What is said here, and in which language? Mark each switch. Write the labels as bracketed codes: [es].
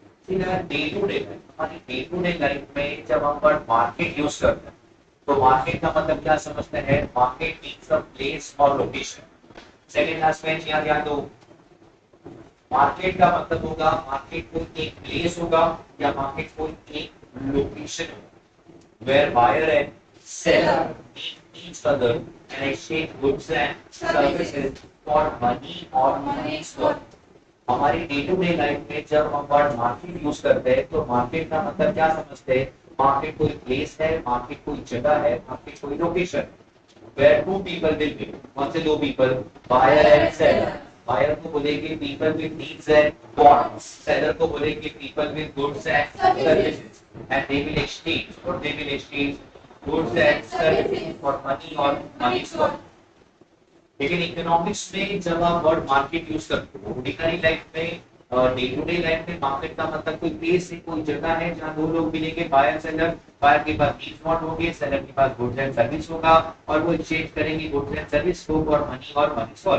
[hi] Day to day हमारी day to day life में जब हम वर्ड मार्केट यूज करते हैं तो मार्केट का मतलब क्या समझते हैं मार्केट मीन्स अ प्लेस और लोकेशन सेकंड क्लास में याद दो मार्केट का मतलब होगा मार्केट कोई एक प्लेस होगा या मार्केट कोई एक लोकेशन होगा [en] Where buyer and seller meet each other and exchange goods and services for money or money's worth. [hi] हमारी डे टू डे लाइफ में जब हम वर्ड मार्केट यूज करते हैं तो मार्केट का मतलब क्या समझते हैं? मार्केट कोई प्लेस है, मार्केट कोई जगह है, मार्केट कोई location [en] where two people will be. [hi] कौन से दो people? [en] Buyer and seller. Buyer [hi] को बोलेंगे [en] people with needs and wants. Seller को बोलेंगे people with goods and services. And they will exchange. Or they will exchange goods and services for money or money's worth. [hi] लेकिन economics में जब आप word market use करते हो, ordinary life में, day to day life में market का मतलब कोई प्लेस है, कोई जगह है जहाँ दो लोग मिलेंगे, बायर सेलर। बायर के पास नीड्स वांट होंगे, सेलर के पास गुड्स एंड सर्विस होगा और वो एक्सचेंज करेंगे गुड्स एंड सर्विस को और मनी फॉर।